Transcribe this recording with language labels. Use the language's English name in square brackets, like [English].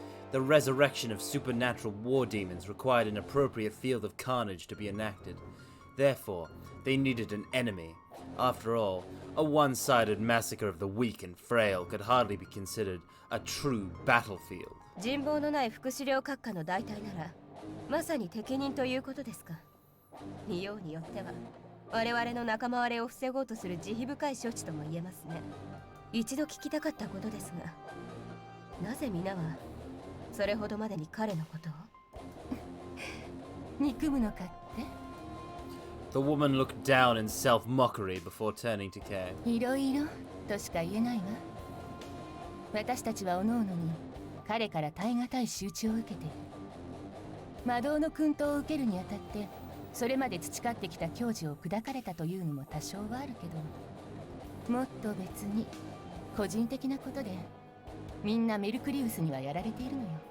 [English] The resurrection of supernatural war demons required an appropriate field of carnage to be enacted. Therefore, they needed an enemy. After all, a one-sided massacre of the weak and frail could hardly be considered a true battlefield. [Japanese] 人望のない副司令閣下の代替なら、まさに適任ということですか。見ようによっては、我々の仲間割れを防ごうとする慈悲深い処置とも言えますね。一度聞きたかったことですが、なぜ皆はそれほどまでに彼のことを憎むのかって [English] The woman looked down in self-mockery before turning to Cain. [Japanese] いろいろとしか言えないわ。私たちは各々に彼から耐え難い仕打ちを受けている。魔導の薫陶を受けるにあたってそれまで培ってきた矜持を砕かれたというのも多少はあるけど、もっと別に個人的なことでみんなメルクリウスにはやられているのよ。